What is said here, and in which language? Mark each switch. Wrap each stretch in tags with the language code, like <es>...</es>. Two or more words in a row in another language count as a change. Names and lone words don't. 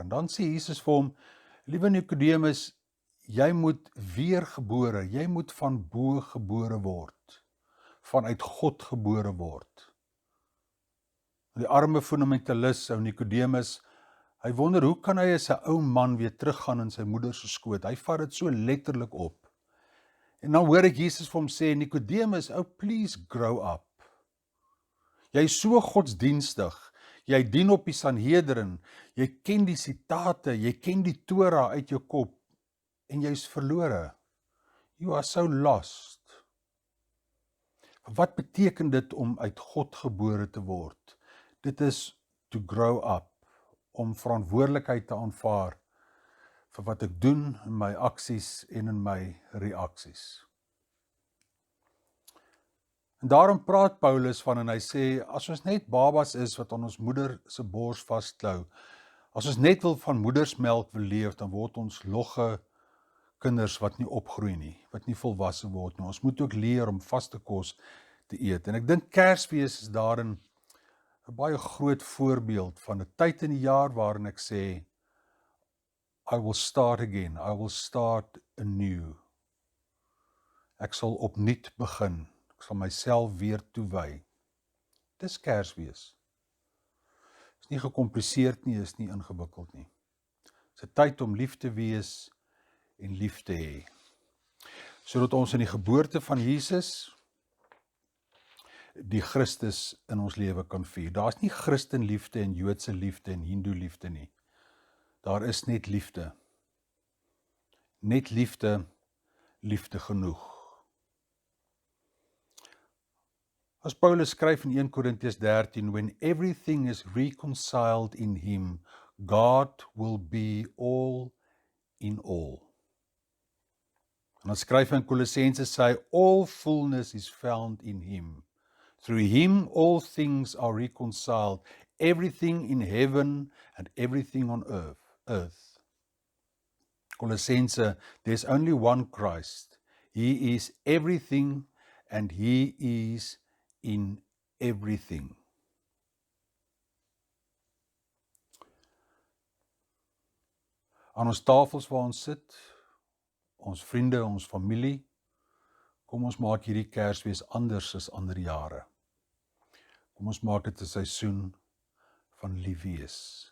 <af>En dan sê Jesus vir hom, liewe Nikodemus, jy moet weergebore, jy moet van bo gebore word, vanuit God gebore word. Die arme fundamentalis, ou Nikodemus, hy wonder, hoe kan hy as 'n ou man weer teruggaan in sy moeder se skoot? Hy vat dit so letterlik op. En dan hoor ek Jesus vir hom sê, Nikodemus,</af> <en>please grow up.</en> <af>Jy is so godsdienstig, jy dien op die Sanhedrin, jy ken die sitate, jy ken die Torah uit jou kop, en jy is verlore.</af> <en>You are so lost.</en> <af>Wat beteken dit om uit God gebore te word? Dit is</af> <en>to grow up,</en> <af>om verantwoordelikheid te aanvaar vir wat ek doen in my aksies en in my reaksies. En daarom praat Paulus van en hy sê, as ons net babas is wat aan ons moeder se bors vasklou, as ons net wil van moedersmelk wil leef, dan word ons logge kinders wat nie opgroei nie, wat nie volwasse word nie. Ons moet ook leer om vaste kos te eet. En ek dink Kersfees is daarin 'n baie groot voorbeeld van 'n tyd in die jaar waarin ek sê,</af> <en>I will start again. I will start anew.</en> <af>Ek sal opnuut begin. Ek sal myself weer toewy. Dis Kersfees. Is nie gecompliseerd nie, is nie ingewikkeld nie. Dis 'n tyd om lief te wees en lief te hê. Sodat ons in die geboorte van Jesus die Christus in ons lewe kan vier. Daar is nie Christenliefde en Joodse liefde en Hindoe liefde nie. Daar is net liefde. Net liefde, liefde genoeg. As Paulus skryf in 1 Korintiërs 13,</af> <en>when everything is reconciled in him, God will be all in all.</en> <af>En dan skryf hy in Kolossense sê,</af> <en>all fullness is found in him. Through him all things are reconciled, everything in heaven and everything on earth. Kolossense, there's only one Christ. He is everything and he is in everything.</en> <af>Aan ons tafels waar ons sit, ons vriende, ons familie, kom ons maak hierdie Kersfees anders as ander jare. Kom ons maak dit 'n seisoen van lief wees.</af>